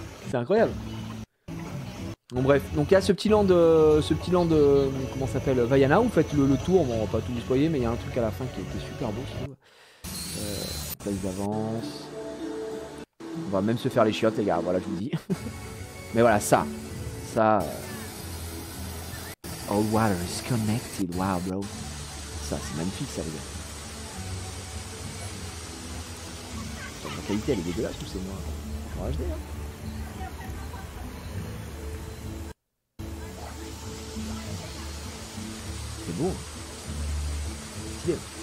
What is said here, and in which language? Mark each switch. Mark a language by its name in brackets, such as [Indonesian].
[French] C'est incroyable. Bon bref, donc il y a ce petit land comment ça s'appelle, Vaiana, où vous faites le tour, bon on va pas tout déployer, mais il y a un truc à la fin qui est super beau, je trouve. Là ils avancent. On va même se faire les chiottes les gars, voilà je vous le dis. Mais voilà, ça. [English] All water is connected, wow bro. [French] ça, c'est magnifique ça les gars. La qualité elle est dégueulasse ou c'est moi en HD hein. C'est beau. Stylé.